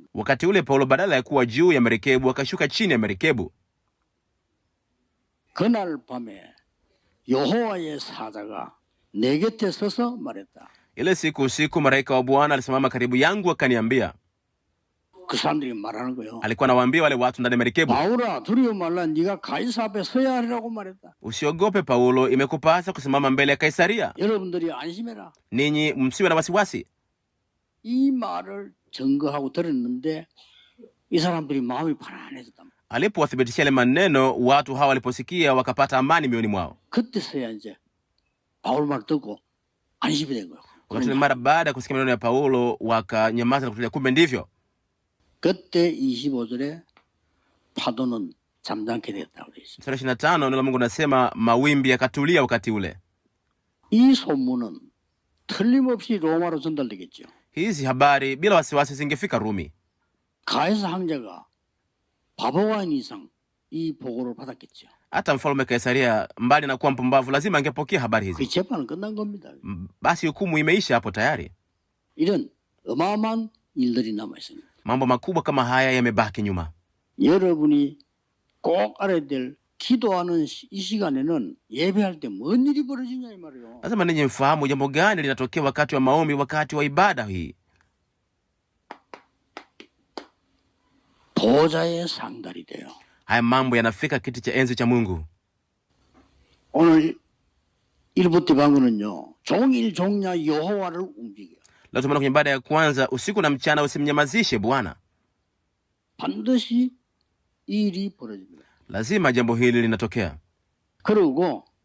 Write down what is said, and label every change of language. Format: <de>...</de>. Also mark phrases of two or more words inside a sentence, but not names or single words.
<sw>Wakati ule Paulo badala ya kuwa juu ya merikebu akashuka chini ya merikebu.</sw> <ko>그날 밤에 여호와의 사자가 내 곁에 서서 말했다.</ko> <sw>Ile siku usiku malaika wa Bwana alisimama karibu yangu akaniambia.</sw> <ko>그 사람들이 말하는 거예요.</ko> <sw>Alikuwa anawaambia wale watu ndani ya merikebu,</sw> <ko>바울아 두려워 말라, 네가 가이사 앞에 서야 하리라고 말했다.</ko> <sw>Usiogope Paulo, imekupasa kusimama mbele ya Kaisaria.</sw> <ko>여러분들이 안심해라.</ko> <sw>Ninyi msiwe na wasiwasi.</sw> <ko>이 말을 증거하고 들었는데 이 사람들이 마음이 편안해졌다.</ko> <sw>Alipowathibitishia ile maneno, watu hawa waliposikia wakapata amani mioyoni mwao.</sw> <ko>그때서야 이제 바울 말 듣고 안심이 된 거예요.</ko> <sw>Wakati mara baada ya kusikia maneno ya Paulo wakanyamaza na kutulia. Kumbe ndivyo.</sw> <ko>그때 25절에 파도는 잠잠게 됐다고 돼 있습니다.</ko> <sw>25 neno la Mungu nasema mawimbi yakatulia wakati ule.</sw> <ko>이 소문은 틀림없이 로마로 전달되겠죠.</ko> <sw>Hizi habari bila wasiwasi zingefika Rumi.</sw> <ko>가이사 황제가 바보가 이상 이 보고를 받았겠죠.</ko> <sw>Hata mfalme Kaisaria, mbali na kuwa mpumbavu, lazima angepokea habari</sw> <ko>그</ko> <sw>hizi.</sw> <ko>재판은 끝난 겁니다.</ko> <sw>Basi hukumu imeisha hapo tayari.</sw> <ko>이런 어마어마한 일들이 남아 있습니다.</ko> <sw>Mambo makubwa kama haya yamebaki nyuma.</sw> <ko>여러분이 꼭 알아야 될 기도하는 이 시간에는 예배할 때 뭔 일이 벌어지냐 이 말이에요.</ko> <sw>Lazima ninyi mfahamu jambo gani linatokea wakati wa maombi, wakati wa ibada hii.</sw> <ko>보좌의 상달이 돼요.</ko> <sw>Haya mambo yanafika kiti cha enzi cha Mungu.</sw> <ko>오늘 1부 방구는요. 종일 종야 여호와를 움직여.</ko> <sw>Leo tumeona kwenye ibada ya kwanza, usiku na mchana usimnyamazishe Bwana.</sw> <ko>반드시 이 일이 벌어집니다.</ko> <sw>Lazima jambo hili linatokea.</sw> <ko>그리고</ko>